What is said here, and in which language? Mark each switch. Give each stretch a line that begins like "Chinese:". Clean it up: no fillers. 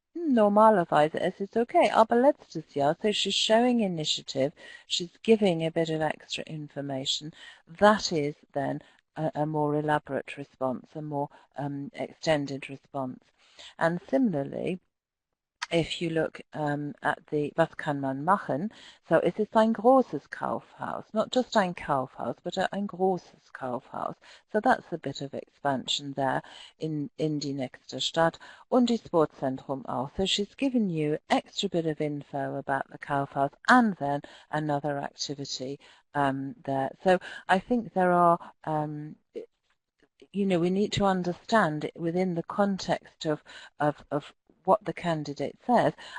German: Normalerweise es ist okay, aber letztes Jahr.
English: So she's showing initiative, she's giving a bit of extra information. That is then a more elaborate response, a more extended response. And similarly, if you look at the
German: was kann man machen,
English: so
German: es ist ein großes Kaufhaus,
English: not just ein Kaufhaus, but
German: ein großes Kaufhaus.
English: So that's a bit of expansion there
German: in die nächste Stadt, und die Sportzentrum auch.
English: So she's given you extra bit of info about the Kaufhaus and then another activity there. So I think there are we need to understand it within the context of what the candidate says.